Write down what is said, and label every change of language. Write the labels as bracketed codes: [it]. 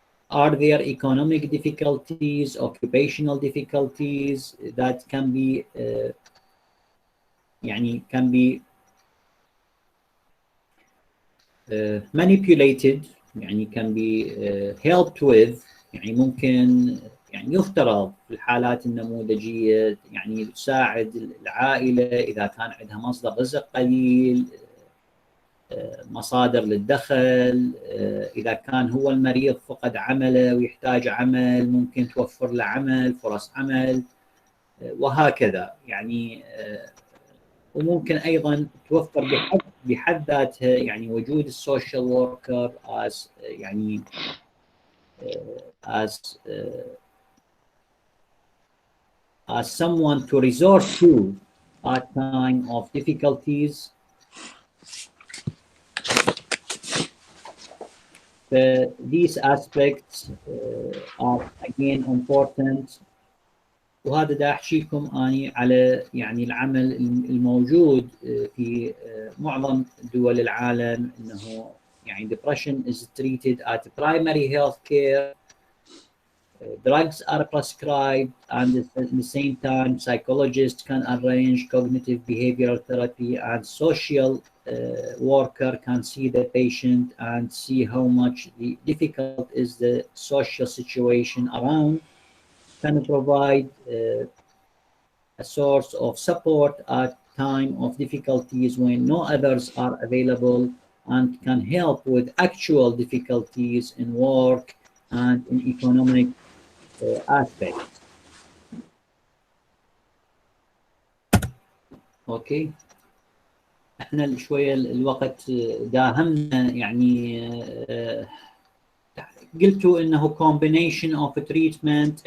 [en] Are there economic difficulties, occupational difficulties that can be manipulated, يعني can be helped with. [ar] يعني ممكن يعني يفترض في الحالات النموذجية يعني تساعد العائلة إذا كان عندها مصدر رزق قليل، مصادر للدخل. إذا كان هو المريض فقد عمله ويحتاج عمل، ممكن توفر له عمل، فرص عمل، وهكذا. يعني وممكن أيضا توفر بحد ذاتها يعني وجود السوشيال وركر as يعني [en] as someone to resort to at time of difficulties. these aspects are again important. [ar] وهذا دا أحكيكم أني على يعني العمل الموجود في معظم دول العالم إنه يعني [en] depression is treated at primary health care. Drugs are prescribed, and at the same time, psychologists can arrange cognitive behavioral therapy, and social worker can see the patient and see how much difficult is the social situation around, can provide a source of support at time of difficulties when no others are available, and can help with actual difficulties in work and in economic aspects. [ar] اوكي احنا شويه الوقت داهمنا يعني قلتوا انه [en] combination of treatment.